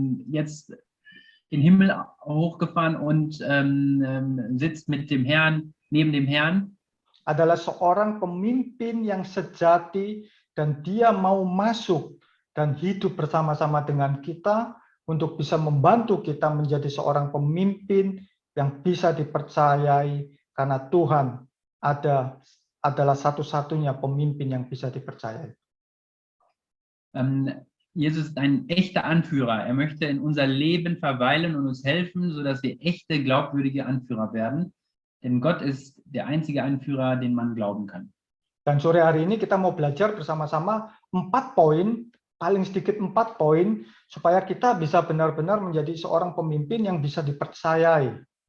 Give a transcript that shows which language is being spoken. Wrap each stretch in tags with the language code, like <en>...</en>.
<de>jetzt in den Himmel hochgefahren und sitzt mit dem Herrn, neben dem Herrn,</de> <id>adalah seorang pemimpin yang sejati, dan dia mau masuk dan hidup bersama-sama dengan kita untuk bisa membantu kita menjadi seorang pemimpin yang bisa dipercayai, karena Tuhan adalah satu-satunya pemimpin yang bisa dipercayai.</id> <de>Jesus ist ein echter Anführer. Er möchte in unser Leben verweilen und uns helfen, sodass wir echte, glaubwürdige Anführer werden. Denn Gott ist der einzige Anführer, den man glauben kann.</de> <id>Dan sore hari ini kita mau belajar bersama-sama 4 poin, paling sedikit 4 poin, supaya kita bisa benar-benar menjadi seorang pemimpin yang bisa dipercayai.</id>